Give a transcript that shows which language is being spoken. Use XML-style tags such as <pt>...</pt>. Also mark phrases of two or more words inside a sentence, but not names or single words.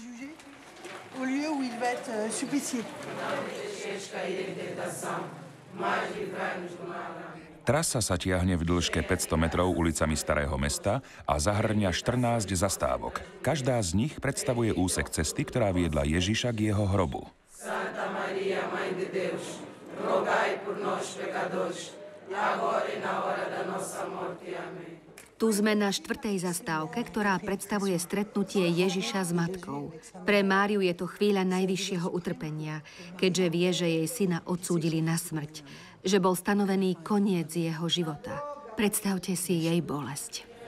<sk>Trasa sa tiahne v dĺžke 500 metrov ulicami Starého mesta a zahrňa 14 zastávok. Každá z nich predstavuje úsek cesty, ktorá viedla Ježiša k jeho hrobu.</sk> <pt>Santa Maria, Mãe de Deus, rogai por nós pecadores.</pt> <sk>Tu sme na 4. zastávke, ktorá predstavuje stretnutie Ježiša s matkou. Pre Máriu je to chvíľa najvyššieho utrpenia, keďže vie, že jej syna odsúdili na smrť, že bol stanovený koniec jeho života. Predstavte si jej bolesť.</sk>